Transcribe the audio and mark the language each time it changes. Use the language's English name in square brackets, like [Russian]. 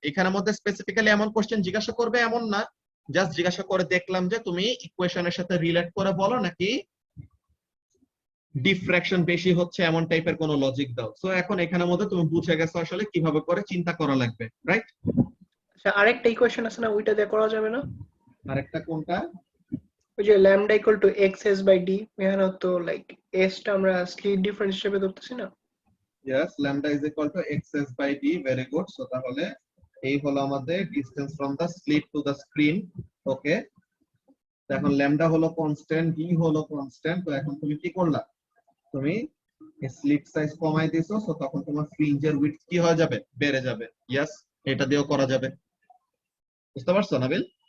[Bangla] এখানের মধ্যে স্পেসিফিক্যালি এমন কোশ্চেন জিজ্ঞাসা করবে এমন না, জাস্ট জিজ্ঞাসা করে দেখলাম যে তুমি ইকুয়েশনের সাথে রিলেট করে বলো নাকি ডিফ্র্যাকশন বেশি হচ্ছে এমন টাইপের কোন লজিক দাও। সো এখন এখানের মধ্যে তুমি বুঝে গেছো আসলে কিভাবে করে চিন্তা করা লাগবে, রাইট? আচ্ছা, আরেকটা ইকুয়েশন আছে না, ওইটা দিয়ে করা যাবে না? আরেকটা কোনটা? ওই যে lambda equal to xs by d, এখানে তো লাইক s টা আমরা স্লিট ডিফারেন্স হিসেবে ধরতেছি না? [English] Yes, lambda is equal to xs by d, very good. So তাহলে [Bangla] এই হলো আমাদের [English] distance from the slit to the screen, okay. [Bangla] তো এখন ল্যামডা হলো কনস্ট্যান্ট, d হলো কনস্ট্যান্ট, তো এখন তুমি কি করলা, তুমি স্লিট সাইজ কমাই দিছো, সো তখন তোমার ফ্রিঞ্জের উইডথ কি হয়ে যাবে, বেড়ে যাবে। ইয়েস, এটা দিয়েও করা যাবে। বুঝতে পারছো নাবিল?